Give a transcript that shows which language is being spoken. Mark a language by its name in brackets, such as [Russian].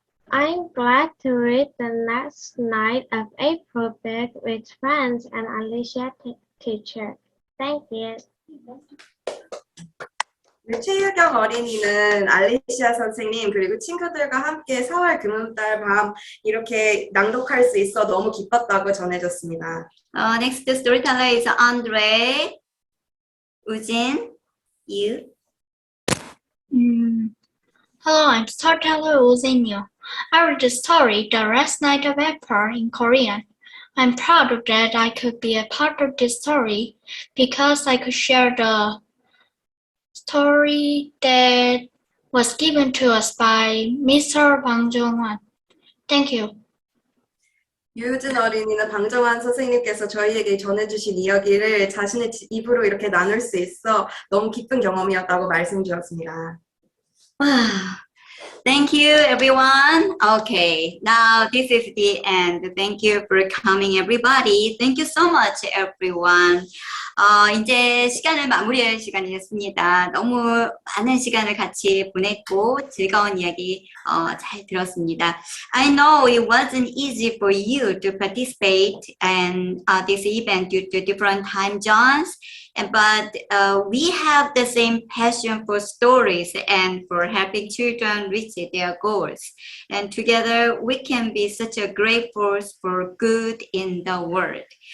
[English] I'm glad to read the next night of April book with friends and Alicia teacher. Thank you. [Korean] 최유경 어린이는 알리시아 선생님 그리고 친구들과 함께 4월 금음달 밤 이렇게 낭독할 수 있어 너무 기뻤다고 전해줬습니다. [English] Next storyteller is Andre Ujin Yu. Hello, I'm storyteller Woo Jin-yu. I read the story The Last Night of April in Korean. I'm proud of that I could be a part of this story because I could share the story that was given to us by Mr. Bang Jung Hwan. Thank you. [Korean] 유진 어린이는 방정환 선생님께서 저희에게 전해주신 이야기를 자신의 입으로 이렇게 나눌 수 있어 너무 기쁜 경험이었다고 말씀 주었습니다. [English] Wow. Thank you, everyone. Okay, now this is the end. Thank you for coming, everybody. Thank you so much, everyone. [Korean] 이제 시간을 마무리할 시간이 됐습니다. 너무 많은 시간을 같이 보냈고 즐거운 이야기 잘 들었습니다. [English] I know it wasn't easy for you to participate in this event due to different time zones. But we have the same passion for stories and for helping children reach their goals. And together we can be such a great force for good in the world.